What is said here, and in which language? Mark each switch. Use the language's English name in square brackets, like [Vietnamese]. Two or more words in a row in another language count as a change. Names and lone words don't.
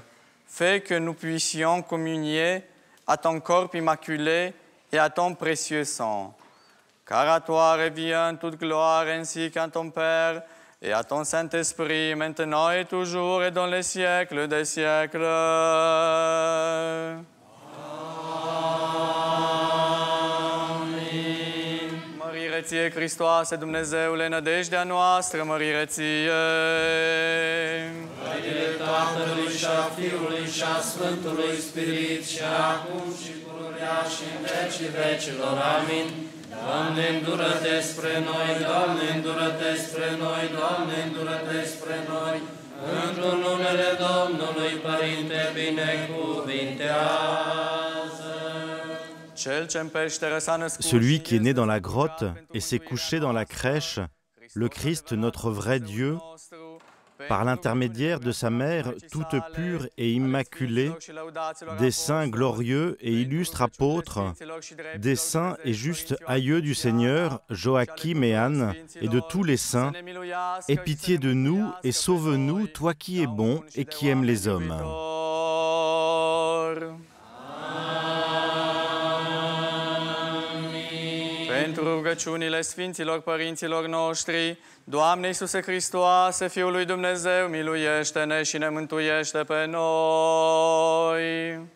[French] Fais que nous puissions communier à ton corps immaculé et à ton précieux sang. Car à toi revient toute gloire ainsi qu'à ton Père et à ton Saint-Esprit, maintenant et toujours et dans les siècles des siècles. [Romanian] Mărireție Hristoase, Dumnezeule, nădejdea noastră, mărireție. Vădile Tatălui și a Fiului și a Sfântului Spirit și acum și pururea și în vecii vecilor. Amin. Doamne, îndură-te spre noi, Doamne, îndură-te spre noi, Doamne, îndură-te spre noi. Într-un numele Domnului, Părinte, binecuvintează. [French] Celui qui est né dans la grotte et s'est couché dans la crèche, le Christ, notre vrai Dieu, par l'intermédiaire de sa mère toute pure et immaculée, des saints glorieux et illustres apôtres, des saints et justes aïeux du Seigneur, Joachim et Anne, et de tous les saints, aie pitié de nous et sauve-nous, toi qui es bon et qui aimes les hommes. [Romanian] Pentru rugăciunile Sfinților Părinților noștri, Doamne Iisuse Hristoase, Fiul lui Dumnezeu, miluiește-ne și ne mântuiește pe noi.